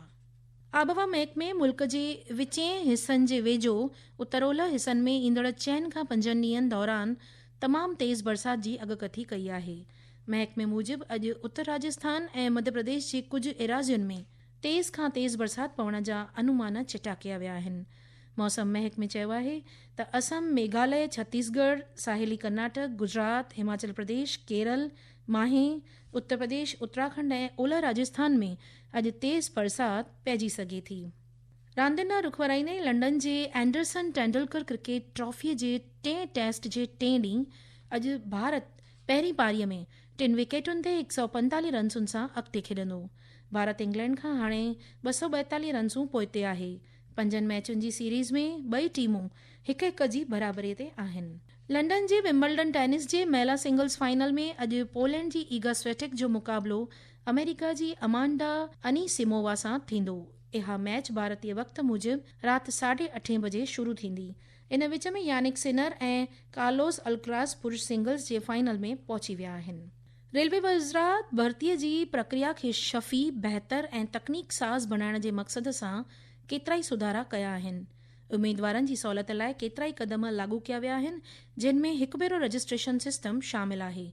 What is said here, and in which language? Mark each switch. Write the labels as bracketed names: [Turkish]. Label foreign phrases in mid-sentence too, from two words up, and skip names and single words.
[Sindhi] आबहवा महकमे मुल्क जे विचें हिसनि जे वेझो उत्तर-ओलह हिसनि में ईंदड़ 4 खां 5 ॾींहनि दौरान तमामु तेज़ बरसात जी अॻकथी कई आहे। महकमे मूजिबि अॼु उत्तर राजस्थान ऐं मध्य प्रदेश जे कुझु इराज़ियुनि में तेज़ खां तेज़ बरसात पवण जा अनुमान चिटा कया विया आहिनि। मौसम महकमे चयो आहे त असम, मेघालय, छत्तीसगढ़, साहेली कर्नाटक, गुजरात, हिमाचल प्रदेश, केरल, माहे, उत्तर प्रदेश, उत्तराखंड ऐं ओलह राजस्थान में अॼु तेज़ बरसात पइजी सघे थी। रांदियुनि रुख वराईंदे लंडन जे एंडरसन टेंडुलकर क्रिकेट ट्रॉफीअ जे 10 टेस्ट जे 10 ॾींहुं अॼु भारत पहिरीं पारीअ में 3 विकेटुनि ते 145 रन्सुनि सां अॻिते खेॾंदो। भारत इंग्लैंड खां हाणे 242 रन्सूं पोइते आहे। 5 मैचुनि जी सीरीज़ में ॿई टीमूं 1-1 जी बराबरीअ ते आहिनि। लंडन जे विम्बलडन टेनिस जे महिला सिंगल्स फाइनल में अॼु पोलैंड जी ईगा स्विएटेक जो मुक़ाबलो अमेरिका जी अमांडा अनीसिमोवा सां थींदो। इहा मैच भारतीय वक़्त मूजिबि राति 8:30 बजे शुरू थींदी। इन विच में यानिक सिनर ऐं कार्लोस अल्कराज़ पुरुष सिंगल्स जे फाइनल में पहुची विया आहिनि। रेलवे वज़रात भर्तीअ जी प्रक्रिया खे शफ़ी, बहितर ऐं तकनीक साज़ बणाइण जे मक़सद सां केतिराई सुधारा कया आहिनि। उमेदवारनि जी सहूलियत लाइ केतिराई क़दम लागू कया विया आहिनि, जिन में हिकु भेरो रजिस्ट्रेशन सिस्टम शामिल आहे।